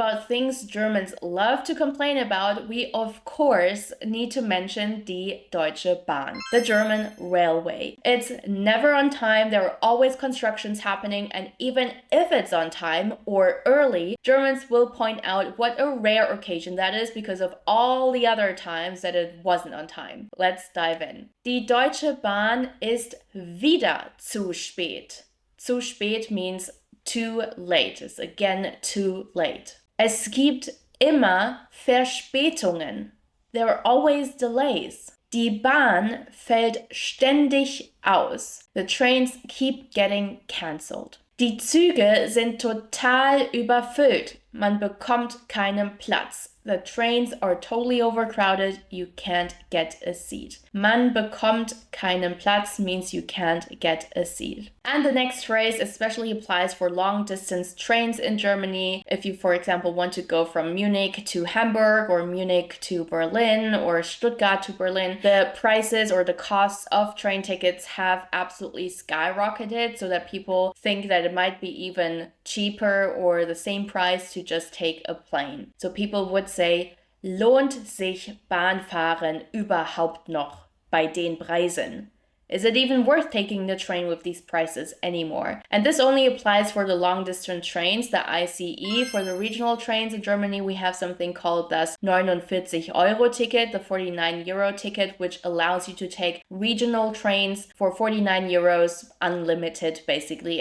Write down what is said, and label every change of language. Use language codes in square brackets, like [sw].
[en] about things Germans love to complain about, we of course need to mention die Deutsche Bahn, the German railway. It's never on time, there are always constructions happening, and even if it's on time or early, Germans will point out what a rare occasion that is because of all the other times that it wasn't on time. Let's dive in. [de] Die Deutsche Bahn ist wieder zu spät. [en] Zu spät means too late. It's again too late. [de] Es gibt immer Verspätungen. [en] There are always delays. [de] Die Bahn fällt ständig aus. [en] The trains keep getting cancelled. [de] Die Züge sind total überfüllt. Man bekommt keinen Platz. [en] The trains are totally overcrowded. You can't get a seat. [de] Man bekommt keinen Platz [en] means you can't get a seat. And the next phrase especially applies for long distance trains in Germany. If you, for example, want to go from Munich to Hamburg or Munich to Berlin or Stuttgart to Berlin, the prices or the costs of train tickets have absolutely skyrocketed so that people think that it might be even cheaper or the same price to just take a plane. So people would say, [de] lohnt sich Bahnfahren überhaupt noch bei den Preisen? [en] Is it even worth taking the train with these prices anymore? And this only applies for the long distance trains, the ICE. For the regional trains in Germany, we have something called das 49 Euro ticket, the 49 euro ticket, which allows you to take regional trains for 49 euros, unlimited basically.